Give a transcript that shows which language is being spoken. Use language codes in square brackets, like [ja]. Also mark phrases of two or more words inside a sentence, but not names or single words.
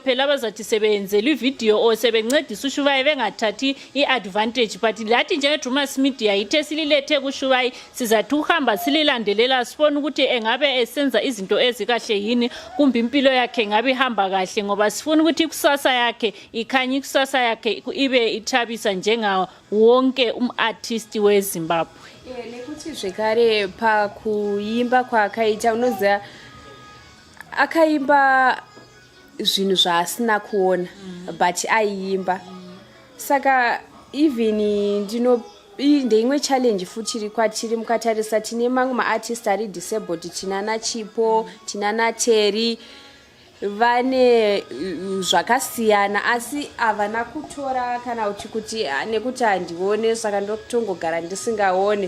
[nd] phela abazathi sebenzele ivideo o sebencedisa uShuvai bengathathi iadvantage but lathi njengeDrewmas Media ithe sililethe kuShuvai sizathi uhamba sililandelela sifona ukuthi engabe esenza izinto ezikahle yini kumbe impilo yakhe ngabe ihamba kahle ngoba sifuna ukuthi ikusasa yakhe ikhanye ikusasa yakhe ibe ithabisa njenga wonke umartist weZimbabwe. [sn] Nekuti zvekare pakuimba kwakaita unoziva akaimba zvinhu zvaasina kuona but aiimba saka even ndeimwe challenge futi kwatiri mukatarisa tine mamwe maartist ari disabled tinana CHIPO tinana Terry vane zvakasiyana asi havana kutora kana uchikuti nekuti handione saka ndotongogara ndisingaone.